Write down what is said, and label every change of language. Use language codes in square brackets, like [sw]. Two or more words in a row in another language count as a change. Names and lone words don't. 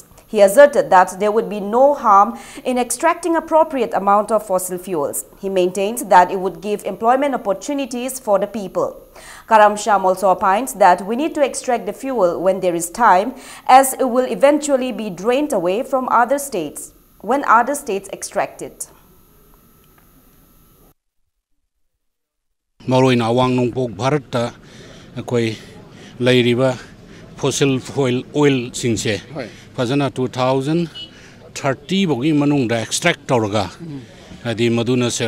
[en] He asserted that there would be no harm in extracting appropriate amount of fossil fuels. He maintains that it would give employment opportunities for the people. Karam Sham also opines that we need to extract the fuel when there is time, as it will eventually be drained away from other states when other states extract it. [mni] Maroin awang nungpok Bharat ta akoi lairiba [en] fossil oil [mni] singse fazana 2030 bogi manung da extract tawraga adi maduna sel